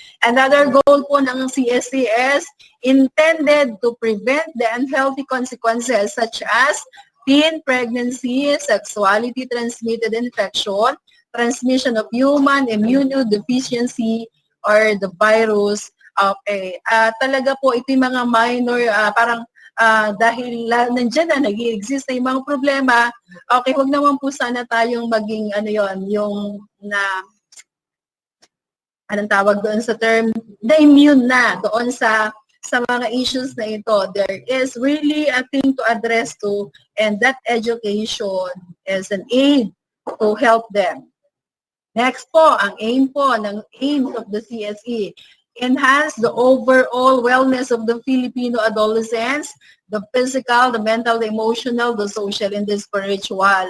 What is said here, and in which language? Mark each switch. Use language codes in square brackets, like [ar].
[en] Another goal po ng CSE is intended to prevent the unhealthy consequences such as teen pregnancy, sexuality transmitted infection, transmission of human immunodeficiency, or the virus. [tl] Okay, talaga po ito yung mga minor, parang dahil nandiyan na, nag-i-exist na yung mga problema, okay, huwag naman po sana tayong maging, yung anong tawag doon sa term, na immune na doon sa mga issues na ito. [en] There is really a thing to address to, and that education is an aid to help them. Next po, ang aim of the CSE enhance the overall wellness of the Filipino adolescents, the physical, the mental, the emotional, the social, and the spiritual.